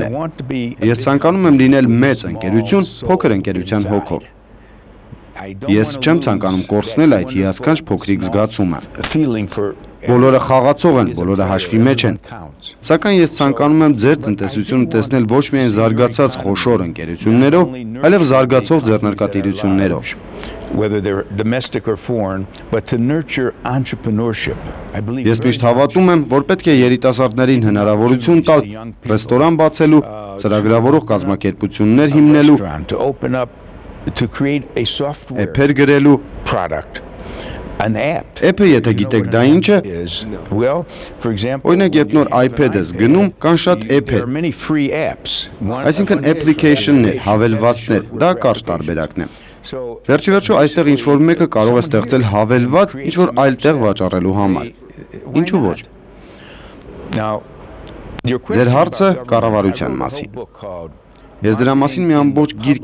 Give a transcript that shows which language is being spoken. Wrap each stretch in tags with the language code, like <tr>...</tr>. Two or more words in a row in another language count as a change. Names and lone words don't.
<hy>Ես ցանկանում եմ լինել մեծ ընկերություն, փոքր ընկերության հոգով։ Ես չեմ ցանկանում կորցնել այդ հիասքանչ փոքրիկ զգացումը։ Բոլորը խաղացող են, բոլորը հաշվի մեջ են։ Սակայն ես ցանկանում եմ ձեր տնտեսությունը տեսնել ոչ միայն զարգացած խոշոր ընկերություններով, այլև զարգացող ձեռնարկատիրություններով։</hy> <en>Whether they're domestic or foreign, but to nurture entrepreneurship. I believe</en> <hy>Ես միշտ հավատում եմ, որ պետք է երիտասարդներին հնարավորություն տալ ռեստորան բացելու, ծրագրավորող կազմակերպություններ հիմնելու,</hy> <en>to create a software</en> <hy>էփեր գրելու</hy> <en>product. An app.</en> <hy>Էփը եթե գիտեք դա ինչ է,</hy> <en>well, for example,</en> <hy>օրինակ երբ նոր iPad ես գնում, կան շատ</hy> <en>there</en> <hy>էփեր,</hy> <en>are many free apps.</en> <hy>այսինքն application-ներ, հավելվածներ, դա կարճ տարբերակն է։ Վերջիվերջո այստեղ ինչ-որ մեկը կարող է ստեղծել հավելված ինչ-որ այլ տեղ վաճառելու համար։ Ինչու ոչ։ Ձեր հարցը կառավարության մասին։ Ես դրա մասին մի ամբողջ գիրք</hy>